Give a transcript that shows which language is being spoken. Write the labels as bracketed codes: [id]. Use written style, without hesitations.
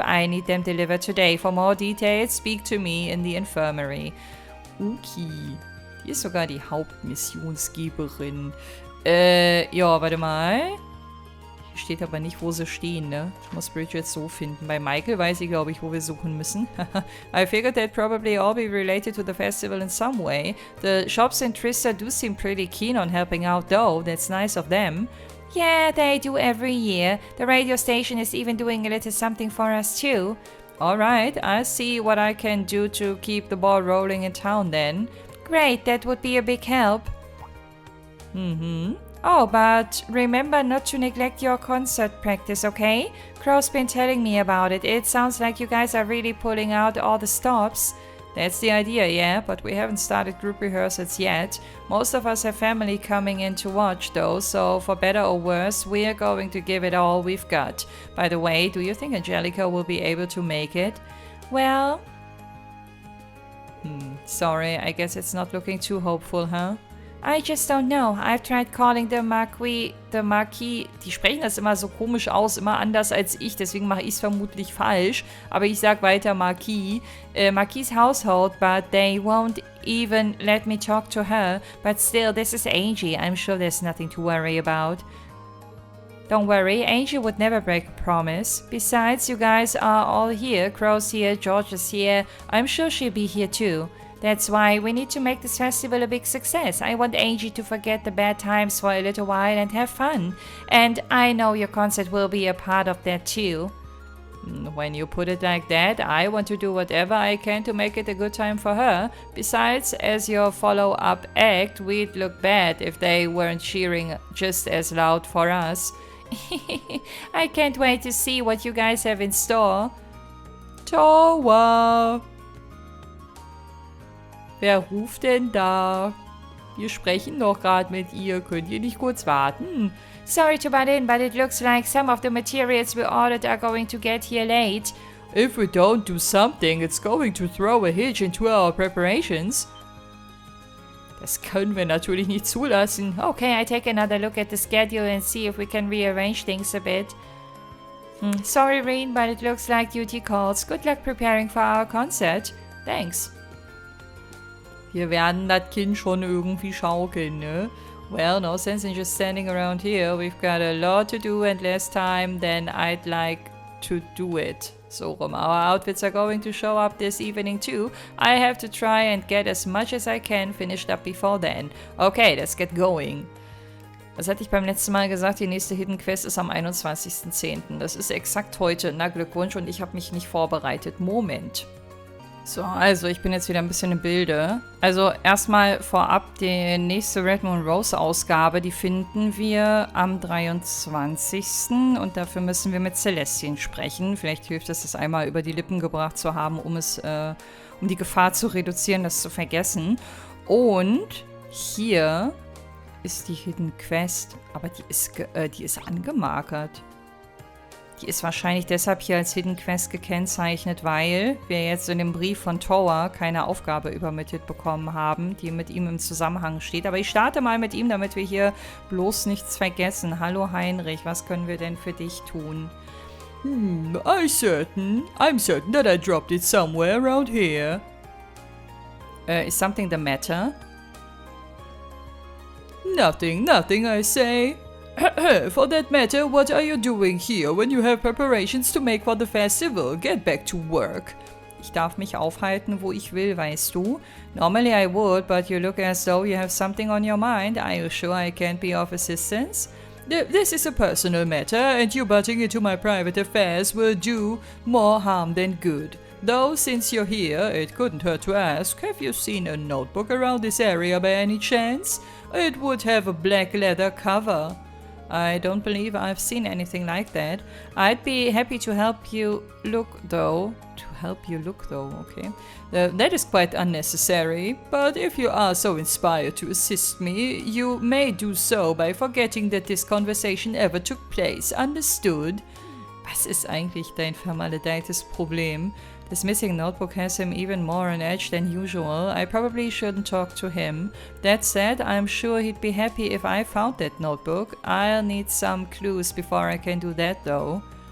[en] I need them delivered today. For more details, speak to me in the infirmary. Okay. [de] Die ist sogar die Hauptmissionsgeberin. Ja, warte mal. Hier steht aber nicht, wo sie stehen, ne? Ich muss Bridget so finden. Bei Michael weiß ich, glaube ich, wo wir suchen müssen. [en] I figured they'd probably all be related to the festival in some way. The shops in Trista do seem pretty keen on helping out, though. That's nice of them. Yeah, they do every year. The radio station is even doing a little something for us, too. Alright, I'll see what I can do to keep the ball rolling in town, then. Great, that would be a big help. Oh, but remember not to neglect your concert practice, okay? Crow's been telling me about it. It sounds like you guys are really pulling out all the stops. That's the idea, yeah, but we haven't started group rehearsals yet. Most of us have family coming in to watch, though, so for better or worse, we're going to give it all we've got. By the way, do you think Angelica will be able to make it? Well... Sorry, I guess it's not looking too hopeful, huh? I just don't know. I've tried calling the Marquis. [de] Die sprechen das immer so komisch aus, immer anders als ich, deswegen mache ich es vermutlich falsch. Aber ich sag weiter Marquis. [en] Marquis' household, but they won't even let me talk to her. But still, this is Angie. I'm sure there's nothing to worry about. Don't worry, Angie would never break a promise. Besides, you guys are all here. Crow's here, George is here. I'm sure she'll be here too. That's why we need to make this festival a big success. I want Angie to forget the bad times for a little while and have fun. And I know your concert will be a part of that too. When you put it like that, I want to do whatever I can to make it a good time for her. Besides, as your follow-up act, we'd look bad if they weren't cheering just as loud for us. I can't wait to see what you guys have in store. Towa! [de] Wer ruft denn da? Wir sprechen doch gerade mit ihr. Könnt ihr nicht kurz warten? [en] Sorry to butt in, but it looks like some of the materials we ordered are going to get here late. If we don't do something, it's going to throw a hitch into our preparations. [de] Das können wir natürlich nicht zulassen. [en] Okay, I take another look at the schedule and see if we can rearrange things a bit. Sorry, Reen, but it looks like duty calls. Good luck preparing for our concert. Thanks. [de] Wir werden das Kind schon irgendwie schaukeln, ne? [en] Well, no sense in just standing around here. We've got a lot to do and less time than I'd like to do it. So our outfits are going to show up this evening too. I have to try and get as much as I can finished up before then. Okay, let's get going. [de] Was hatte ich beim letzten Mal gesagt? Die nächste Hidden Quest ist am 21.10. Das ist exakt heute. Na, Glückwunsch, und ich habe mich nicht vorbereitet. Moment. So, also ich bin jetzt wieder ein bisschen im Bilde. Also erstmal vorab die nächste Red Moon Rose Ausgabe, die finden wir am 23. Und dafür müssen wir mit Celestien sprechen. Vielleicht hilft es, das einmal über die Lippen gebracht zu haben, um die Gefahr zu reduzieren, das zu vergessen. Und hier ist die Hidden Quest, aber die ist angemarkert. Die ist wahrscheinlich deshalb hier als Hidden Quest gekennzeichnet, weil wir jetzt in dem Brief von Tower keine Aufgabe übermittelt bekommen haben, die mit ihm im Zusammenhang steht. Aber ich starte mal mit ihm, damit wir hier bloß nichts vergessen. Hallo Heinrich, was können wir denn für dich tun? [en] I'm certain that I dropped it somewhere around here. Is something the matter? Nothing, I say. For that matter, what are you doing here when you have preparations to make for the festival? Get back to work. [de] Ich darf mich aufhalten, wo ich will, weißt du. [en] Normally I would, but you look as though you have something on your mind. Are you sure I can't be of assistance? This is a personal matter, and you butting into my private affairs will do more harm than good. Though, since you're here, it couldn't hurt to ask, have you seen a notebook around this area by any chance? It would have a black leather cover. I don't believe I've seen anything like that. I'd be happy to help you look, though. Okay. That is quite unnecessary, but if you are so inspired to assist me, you may do so by forgetting that this conversation ever took place. Understood? [de] Was ist eigentlich dein vermaledeites Problem? [en] This missing notebook has him even more on edge than usual. I probably shouldn't talk to him. That said, I'm sure he'd be happy if I found that notebook. I'll need some clues before I can do that, though.